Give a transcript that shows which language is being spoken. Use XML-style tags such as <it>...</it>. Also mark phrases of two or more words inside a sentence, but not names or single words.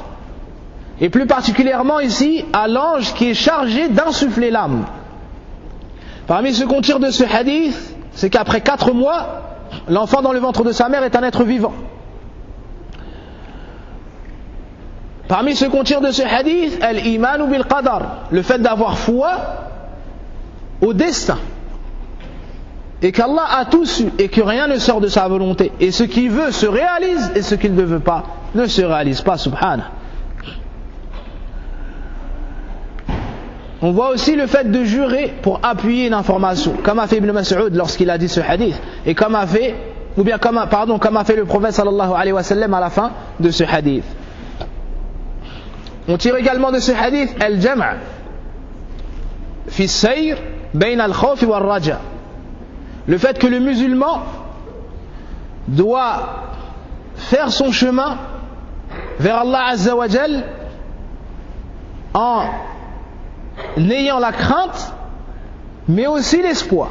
<fr>Et plus particulièrement ici, à l'ange qui est chargé d'insuffler l'âme. Parmi ce qu'on tire de ce hadith, c'est qu'après 4 mois, l'enfant dans le ventre de sa mère est un être vivant. Parmi ce qu'on tire de ce hadith,</fr> <ar>الإيمان بالقدر,</ar> <fr>le fait d'avoir foi au destin. Et qu'Allah a tout su et que rien ne sort de sa volonté. Et ce qu'il veut se réalise et ce qu'il ne veut pas ne se réalise pas, subhanah. On voit aussi le fait de jurer pour appuyer une information, comme a fait Ibn Mas'ud lorsqu'il a dit ce hadith, et comme a fait le prophète</fr> <ar>صلى الله عليه وسلم</ar> <fr>à la fin de ce hadith. On tire également de ce hadith</fr> <ar>الجمع في السير بين الخوف والرجاء.</ar> <fr>Le fait que le musulman doit faire son chemin vers Allah</fr> <ar>عز وجل</ar> <fr>en n'ayant la crainte mais aussi l'espoir.</fr>